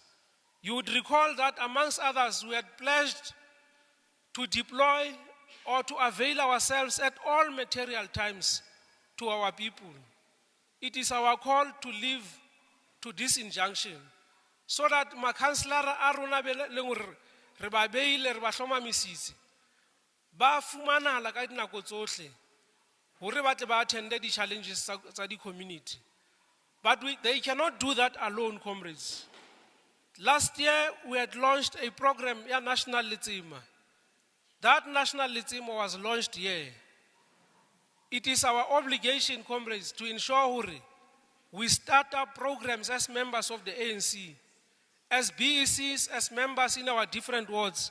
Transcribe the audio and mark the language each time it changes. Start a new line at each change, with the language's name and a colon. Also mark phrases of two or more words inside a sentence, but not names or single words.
English: You would recall that amongst others, we had pledged to deploy or to avail ourselves at all material times to our people. It is our call to live to this injunction so that
Southern Sotho: ma-councillor a rona re ba beile re ba hlomamisitse ba fumanahala ka dinako tsohle hore ba tle ba attende di challenges tsa di community.
English: But they cannot do that alone, comrades. Last year we had launched a program, National Letsima. That National Letsima was launched here. It is our obligation, comrades, to ensure we start up programs as members of the ANC, as BECs, as members in our different wards.